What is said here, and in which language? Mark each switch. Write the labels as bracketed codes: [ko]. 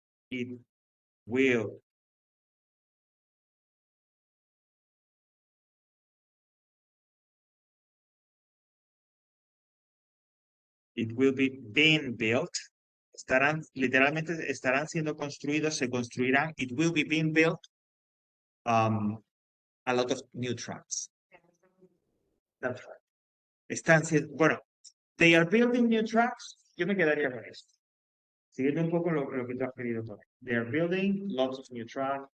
[en] It will. It will be being built. [es] Estarán, literalmente estarán siendo construidos, se construirán. [en] It will be being built um, a lot of new trucks. That's right. [es] Están siendo, bueno, [en] they are building new trucks. [es] Yo me quedaría con esto. Siguiendo un poco lo que tú has querido poner. [en] They are building lots of new trucks.